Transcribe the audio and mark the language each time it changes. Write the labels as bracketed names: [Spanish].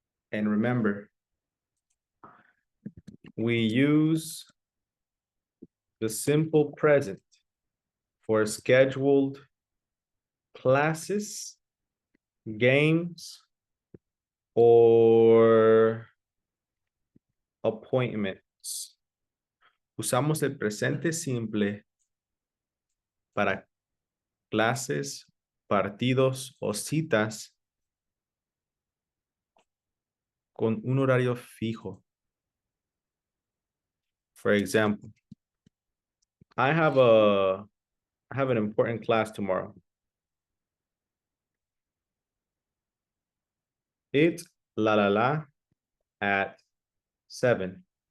[English] And remember, we use the simple present for scheduled classes, games, or appointments. [Spanish] Usamos el presente simple para clases, partidos o citas con un horario fijo. [English] For example, I have an important class tomorrow. It, la, at 7.